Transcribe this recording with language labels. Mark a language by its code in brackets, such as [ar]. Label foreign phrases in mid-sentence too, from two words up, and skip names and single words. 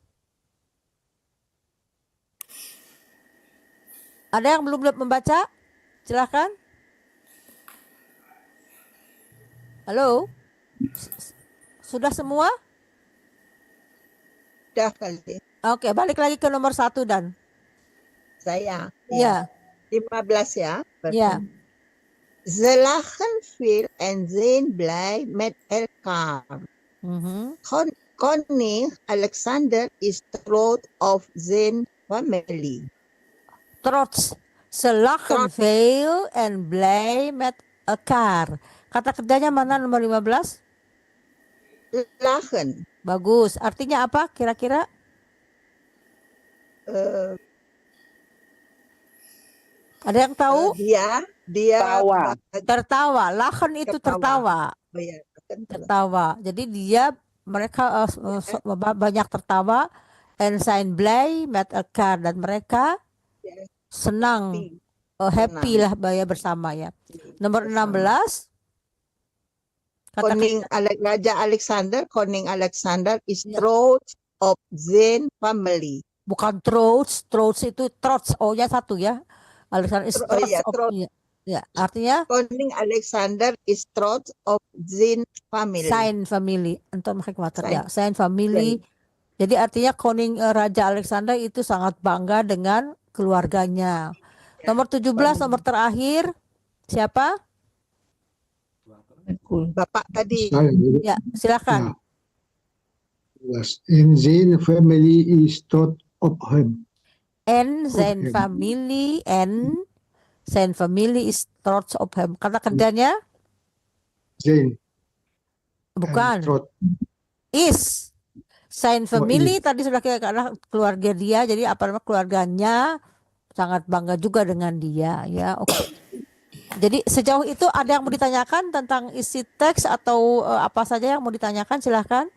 [id] Ada yang belum membaca? Silahkan. Halo? Sudah semua? Sudah kali. Oke, balik lagi ke nomor 1 dan. Saya. Ya. 15 ya. Ya. [nl] Ze lachen veel en zijn blij met elkaar. Koning Alexander is trots op zijn familie. Trots. Ze lachen veel en blij met elkaar. [id] Kata kerjanya mana nomor 15? [nl] Lachen. [id] Bagus. Artinya apa kira-kira? Ada yang tahu? Dia tertawa. Lachen itu tertawa. Tertawa. Jadi mereka banyak tertawa. [nl] En zijn blij met elkaar, [id] dan mereka senang, happy lah bersama ya. Nomor 16. [nl] Raja Alexander, Koning Alexander is trots op zijn family. [id] Bukan trots itu trots, O-nya 1 ya. [nl] Alexander is trots of, [id] ya, artinya [nl] Koning Alexander is trots of zijn family. Sein family, [id] untuk ya, [nl] sein family. [id] Jadi artinya Raja Alexander itu sangat bangga dengan keluarganya. Nomor 17, nomor terakhir, siapa? Bapak tadi. Ya, silakan. [nl] In zijn family is trots op hem. En zijn family is trots op hem. [id] Kata kerjanya? [nl] Zijn. [id] Bukan. Is. [nl] Sein family [id] tadi sudah karena keluarga dia, jadi keluarganya sangat bangga juga dengan dia ya. Oke. Jadi sejauh itu ada yang mau ditanyakan tentang isi teks atau apa saja yang mau ditanyakan, silahkan.